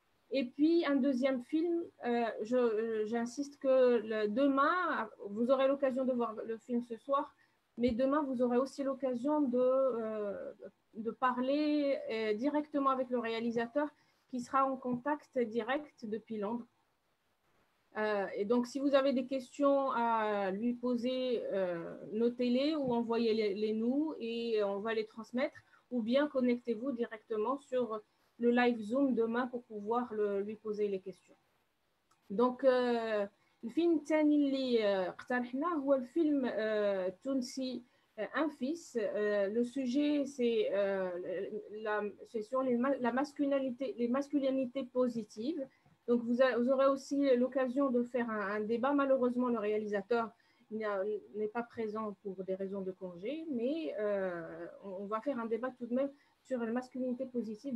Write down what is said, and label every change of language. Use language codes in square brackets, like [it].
[fr] Et puis, un deuxième film, j'insiste que demain, vous aurez l'occasion de voir le film ce soir, mais demain, vous aurez aussi l'occasion de parler directement avec le réalisateur qui sera en contact direct depuis Londres. Et donc, si vous avez des questions à lui poser, notez-les ou envoyez-les nous et on va les transmettre, ou bien connectez-vous directement sur le live Zoom demain pour pouvoir lui poser les questions. [ar] Donc, الفيلم الثاني اللي اقترحناه هو الفيلم التونسي Un fils. [fr] Le sujet, c'est sur la masculinité, les masculinités positives. Donc, vous aurez aussi l'occasion de faire un débat. Malheureusement, le réalisateur n'est pas présent pour des raisons de congé, mais on va faire un débat tout de même sur la masculinité positive.